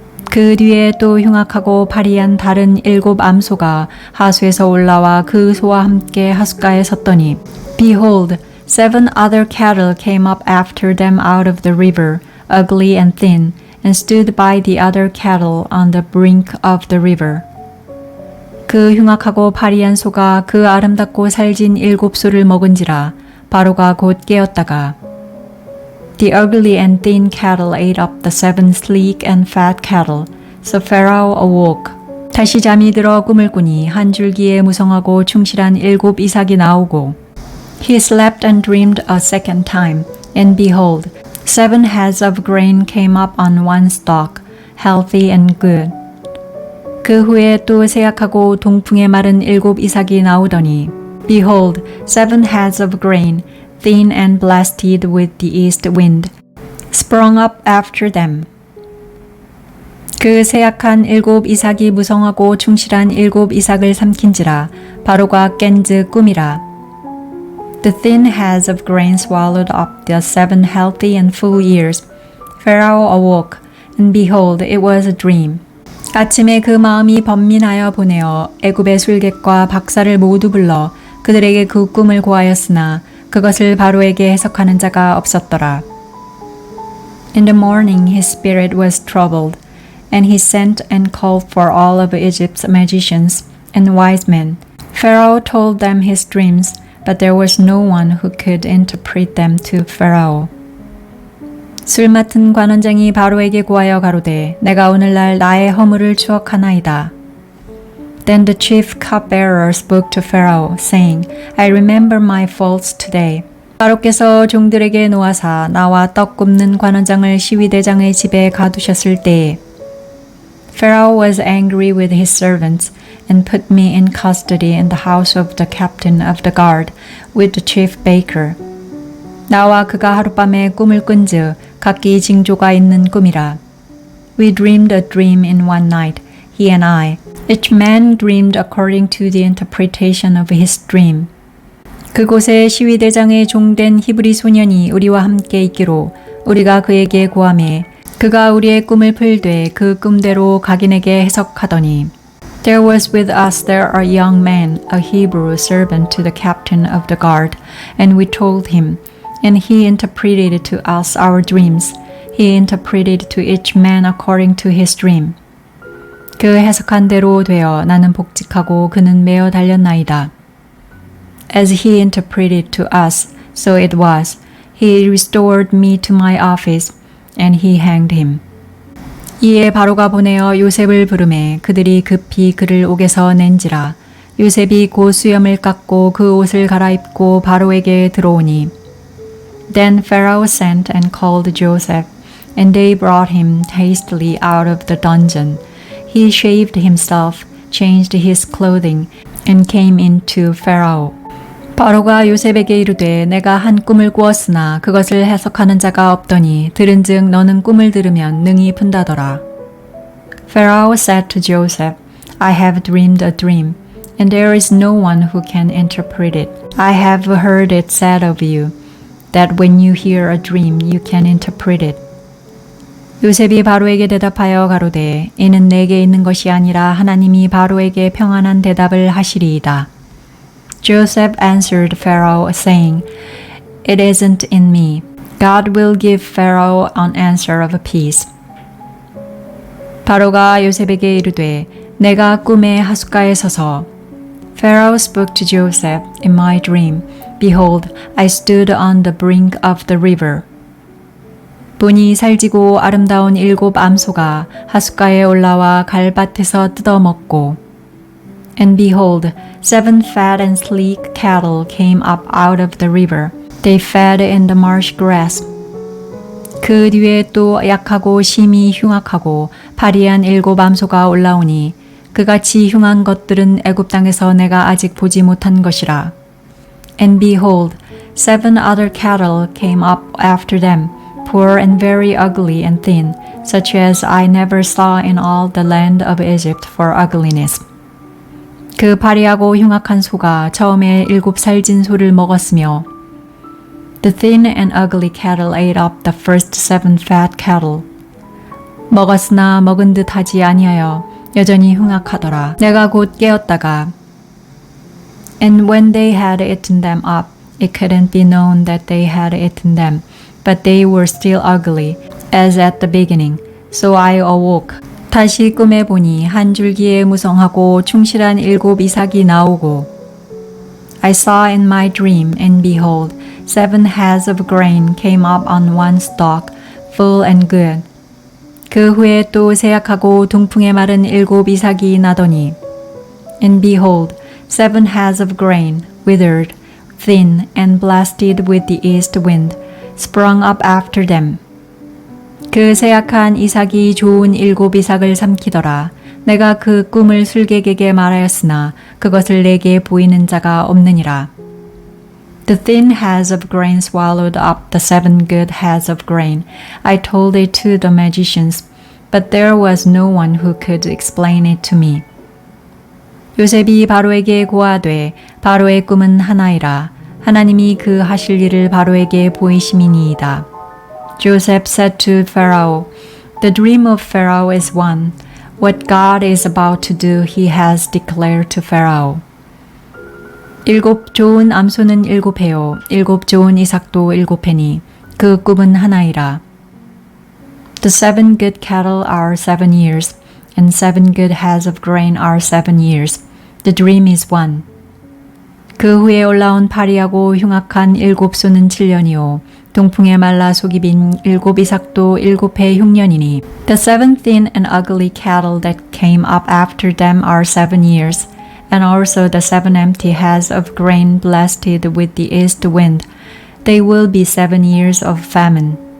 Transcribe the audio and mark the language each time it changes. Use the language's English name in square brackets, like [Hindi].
[Korean] 그 뒤에 또 흉악하고 파리한 다른 7 암소가 하수에서 올라와 그 소와 함께 하숫가에 섰더니 [English] Behold, 7 other cattle came up after them out of the river, ugly and thin, and stood by the other cattle on the brink of the river. [Korean] 그 흉악하고 파리한 소가 그 아름답고 살진 7 소를 먹은지라 바로가 곧 깨었다가 [English] The ugly and thin cattle ate up the 7 sleek and fat cattle. So Pharaoh awoke. [Korean] 다시 잠이 들어 꿈을 꾸니 한 줄기에 무성하고 충실한 7 이삭이 나오고 [English] He slept and dreamed a second time. And behold, 7 heads of grain came up on one stalk, healthy and good. [Korean] 그 후에 또 세약하고 동풍에 마른 7 이삭이 나오더니 [English] Behold, 7 heads of grain, thin and blasted with the east wind, sprung up after them. [Korean] 그 세약한 7 이삭이 무성하고 충실한 7 이삭을 삼킨지라 바로가 깬즉 꿈이라. [English] The thin heads of grain swallowed up the 7 healthy and full years. Pharaoh awoke, and behold, it was a dream. [Korean] 아침에 그 마음이 번민하여 보내어 애굽의 술객과 박사를 모두 불러 그들에게 그 꿈을 고하였으나 그것을 바로에게 해석하는 자가 없었더라. [English] In the morning his spirit was troubled, and he sent and called for all of Egypt's magicians and wise men. Pharaoh told them his dreams, but there was no one who could interpret them to Pharaoh. [Korean] 술 맡은 관원장이 바로에게 고하여 가로되 내가 오늘날 나의 허물을 추억하나이다. [English] Then the chief cupbearer spoke to Pharaoh, saying, I remember my faults today. [Korean] 바로께서 종들에게 놓아사 나와 떡 굽는 관원장을 시위대장의 집에 가두셨을 때에 [English] Pharaoh was angry with his servants and put me in custody in the house of the captain of the guard with the chief baker. [Korean] 나와 그가 하룻밤에 꿈을 꾼즉 각기 징조가 있는 꿈이라. [English] We dreamed a dream in one night, he and I. Each man dreamed according to the interpretation of his dream. [Korean] 그곳에 시위대장의 종된 히브리 소년이 우리와 함께 있기로 우리가 그에게 고하매 그가 우리의 꿈을 풀되 그 꿈대로 각인에게 해석하더니 [English] There was with us there a young man, a Hebrew servant to the captain of the guard, and we told him, and he interpreted to us our dreams. He interpreted to each man according to his dream. [Korean] 그 해석한 대로 되어 나는 복직하고 그는 매어 달렸나이다. [English] As he interpreted to us, so it was. He restored me to my office, and he hanged him. [Korean] 이에 바로가 보내어 요셉을 부르매 그들이 급히 그를 옥에서 낸지라. 요셉이 곧 수염을 깎고 그 옷을 갈아입고 바로에게 들어오니. [English] Then Pharaoh sent and called Joseph, and they brought him hastily out of the dungeon. He shaved himself, changed his clothing, and came in to Pharaoh. [Korean] 바로가 요셉에게 이르되 내가 한 꿈을 꾸었으나 그것을 해석하는 자가 없더니 들은즉 너는 꿈을 들으면 능히 푼다더라. [English] Pharaoh said to Joseph, I have dreamed a dream, and there is no one who can interpret it. I have heard it said of you, that when you hear a dream you can interpret it. [Korean] 요셉이 바로에게 대답하여 가로되 이는 내게 있는 것이 아니라 하나님이 바로에게 평안한 대답을 하시리이다. [English] Joseph answered Pharaoh, saying, It isn't in me. God will give Pharaoh an answer of peace. [Korean] 바로가 요셉에게 이르되 내가 꿈에 하숫가에 서서 [English] Pharaoh spoke to Joseph in my dream. Behold, I stood on the brink of the river. [Korean] 보니 살지고 아름다운 7 암소가 하숫가에 올라와 갈밭에서 뜯어먹고 [English] And behold, 7 fat and sleek cattle came up out of the river. They fed in the marsh grass. [Korean] 그 뒤에 또 약하고 심히 흉악하고 파리한 7 암소가 올라오니 그같이 흉한 것들은 애굽 땅에서 내가 아직 보지 못한 것이라. [English] And behold, 7 other cattle came up after them, poor and very ugly and thin, such as I never saw in all the land of Egypt for ugliness. [Korean] 그 파리하고 흉악한 소가 처음에 7살진 소를 먹었으며 [English] The thin and ugly cattle ate up the first 7 fat cattle. [Korean] 먹었으나 먹은 듯 하지 아니하여 여전히 흉악하더라. 내가 곧 깨었다가 [English] And when they had eaten them up, it couldn't be known that they had eaten them, but they were still ugly, as at the beginning. So I awoke. [Korean] 다시 꿈에 보니 한 줄기에 무성하고 충실한 7 이삭이 나오고 [English] I saw in my dream, and behold, 7 heads of grain came up on one stalk, full and good. [Korean] 그 후에 또 세약하고 동풍에 마른 7 이삭이 나더니 [English] And behold, 7 heads of grain, withered, thin, and blasted with the east wind, sprung up after them. [Korean] 그 세약한 이삭이 좋은 7 이삭을 삼키더라. 내가 그 꿈을 술객에게 말하였으나 그것을 내게 보이는 자가 없느니라. [English] The thin heads of grain swallowed up the 7 good heads of grain. I told it to the magicians, but there was no one who could explain it to me. [Korean] 요셉이 바로에게 고하되 바로의 꿈은 하나이라. 하나님이 그 하실 일을 바로에게 보이심이니이다. [English] Joseph said to Pharaoh, The dream of Pharaoh is one. What God is about to do, he has declared to Pharaoh. [Korean] 7 좋은 암소는 7회요, 7 좋은 이삭도 7회니 그 꿈은 하나이라. [English] The 7 good cattle are 7 years, and 7 good heads of grain are 7 years. The dream is one. [Korean] 그 후에 올라온 파리하고 흉악한 7 소는 7년이요. 동풍에 말라 속이 빈 7 이삭도 7해 흉년이니. [English] The 7 thin and ugly cattle that came up after them are 7 years, and also the 7 empty heads of grain blasted with the east wind. They will be 7 years of famine.